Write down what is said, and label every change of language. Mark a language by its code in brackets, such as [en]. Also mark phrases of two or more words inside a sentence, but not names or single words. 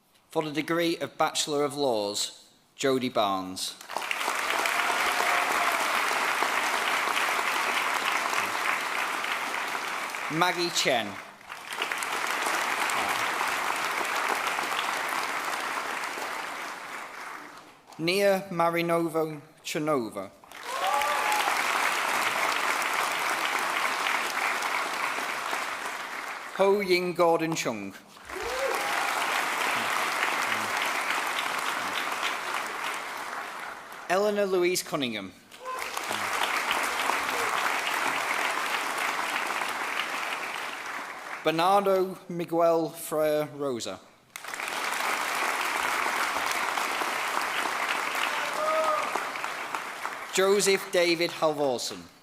[en] For the degree of Bachelor of Laws, Jodie Barnes. Maggie Chen. Nia Marinova Chanova. Ho Ying Gordon Chung. Eleanor Louise Cunningham. Bernardo Miguel Freire Rosa. Joseph David Halvorsen.